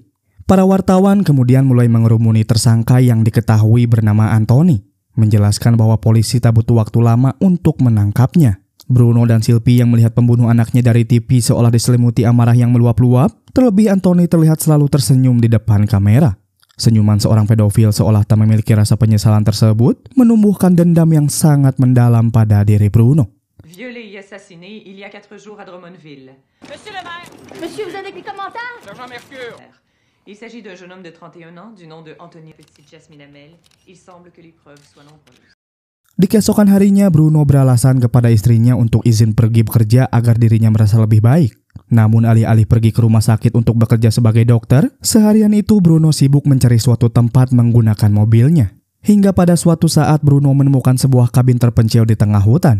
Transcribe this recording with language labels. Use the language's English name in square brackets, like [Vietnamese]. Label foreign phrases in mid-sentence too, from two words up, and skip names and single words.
[Indonesian] Para wartawan kemudian mulai mengerumuni tersangka yang diketahui bernama Anthony, menjelaskan bahwa polisi tak butuh waktu lama untuk menangkapnya. Bruno dan Sylvie yang melihat pembunuh anaknya dari TV seolah diselimuti amarah yang meluap-luap, terlebih Anthony terlihat selalu tersenyum di depan kamera. Senyuman seorang pedofil seolah tak memiliki rasa penyesalan tersebut, menumbuhkan dendam yang sangat mendalam pada diri Bruno. [French] Violé et assassiné il y a 4 jours à Drummondville. Monsieur le maire! Monsieur, vous avez des commentaires? Sergent Mercure! Il s'agit d'un jeune homme de 31 ans du nom de Anthony Petite Jasmine Hamel. Il semble que les preuves soient nombreuses. [Indonesian] Di keesokan harinya, Bruno beralasan kepada istrinya untuk izin pergi bekerja agar dirinya merasa lebih baik. Namun alih-alih pergi ke rumah sakit untuk bekerja sebagai dokter, seharian itu Bruno sibuk mencari suatu tempat menggunakan mobilnya. Hingga pada suatu saat Bruno menemukan sebuah kabin terpencil di tengah hutan.